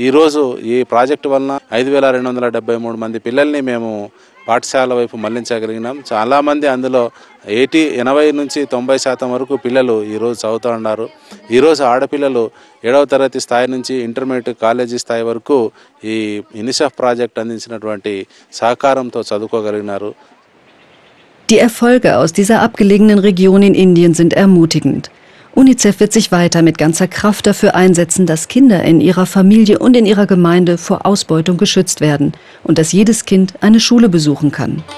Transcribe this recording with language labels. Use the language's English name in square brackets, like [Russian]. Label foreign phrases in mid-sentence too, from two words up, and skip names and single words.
[Telugu] ఈరోజు ఈ ప్రాజెక్టు వలన 5273 మంది పిల్లల్ని మేము పాఠశాల వైపు మళ్లించగలిగినాం. చాలామంది అందులో 80 నుంచి 90% వరకు పిల్లలు ఈరోజు చదువుతూ ఉన్నారు. ఈరోజు ఆడపిల్లలు 7వ తరగతి స్థాయి నుంచి ఇంటర్మీడియట్ కాలేజీ స్థాయి వరకు ఈ యూనిసెఫ్ ప్రాజెక్ట్ అందించినటువంటి సహకారంతో చదువుకోగలిగినారు. [German] Die Erfolge aus dieser abgelegenen Region in Indien sind ermutigend. UNICEF wird sich weiter mit ganzer Kraft dafür einsetzen, dass Kinder in ihrer Familie und in ihrer Gemeinde vor Ausbeutung geschützt werden und dass jedes Kind eine Schule besuchen kann.